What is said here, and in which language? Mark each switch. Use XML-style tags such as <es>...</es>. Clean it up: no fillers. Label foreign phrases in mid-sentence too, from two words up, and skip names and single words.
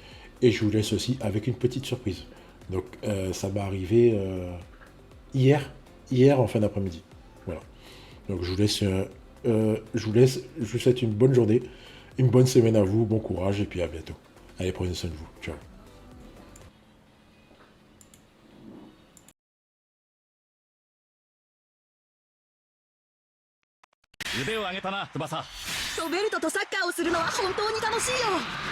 <fr>Et je vous laisse aussi avec une petite surprise. Donc ça va arriver hier, hier en fin d'après-midi. Voilà. Donc je vous laisse, je vous souhaite une bonne journée, une bonne semaine à vous, bon courage et puis à bientôt. Allez, prenez soin de vous. Ciao.</fr> <ja>腕を上げたな翼。ロベルトとサッカーをするのは本当に楽しいよ。</ja>